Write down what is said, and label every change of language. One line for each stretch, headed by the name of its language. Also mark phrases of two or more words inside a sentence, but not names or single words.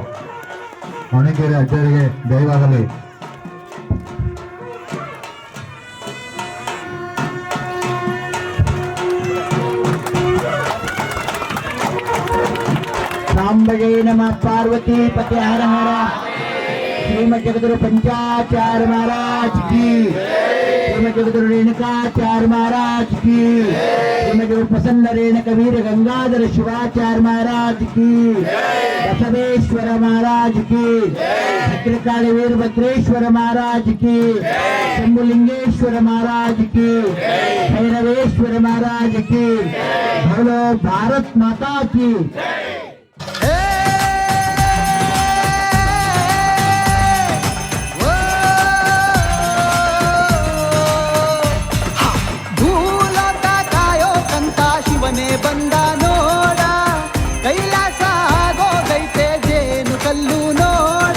Kannada: ಹೊಣಿಕೆರೆ ಅಜ್ಜರಿಗೆ ದಯವಾಗಲಿ. ಸಾಂಬಗೆ ನಮಃ ಪಾರ್ವತಿ ಪತಿ ಹರ ಹರ.
Hindi: ಶ್ರೀಮದ್ ಜಗದ್ಗುರು पंचाचार्य महाराज की, श्रीमद जगद्गुरु रेणुकाचार्य महाराज की, श्रीमद गुरु प्रसन्न रेणुक वीर गंगाधर शिवाचार्य महाराज की, बसवेश्वर महाराज की, भद्रकाली वीरभद्रेश्वर महाराज की, शंभुलिंगेश्वर महाराज की, भैरवेश्वर महाराज की, बोलो भारत माता की.
Kannada: ಶಿವನೇ ಬಂದ ನೋಡ, ಕೈಲಾಸ ಆಗೋಗೈತೆ ಜೇನು ಕಲ್ಲು ನೋಡ.